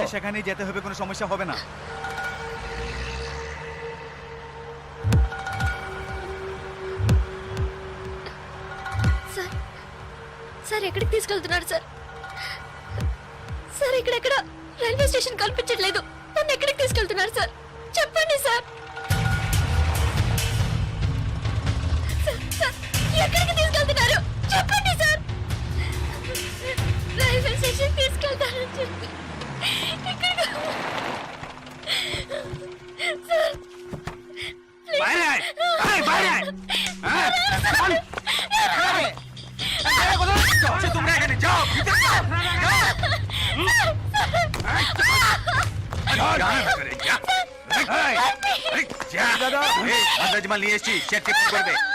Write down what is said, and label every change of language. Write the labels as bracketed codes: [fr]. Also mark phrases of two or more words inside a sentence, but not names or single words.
[bn] হ্যাঁ, সেখানেই যেতে হবে, কোনো সমস্যা হবে না। [te] సార్ సార్, ఎక్కడికి తీసుకెళ్తున్నారు సార్? సార్, ఇక్కడెక్కడ రైల్వే స్టేషన్ కనిపించట్లేదు. నన్ను ఎక్కడికి తీసుకెళ్తున్నారు సార్? చెప్పండి సార్. సార్, సార్, ఎక్కడికి తీసుకెళ్తున్నారు? చెప్పండి సార్. రైల్వే స్టేషన్ తీసుకెళ్తారని చెప్పి ఇక్కడికి- సార్, ప్లీజ్. [bn] বাইরে আয়, আয়, বাইরে আয়। হ্যাঁ, চল। আচ্ছা, তোমরা এখানে যাও, ভিতরে যাও, যাও। মাল নিয়ে এসছি, সেটকে ফোন করবে।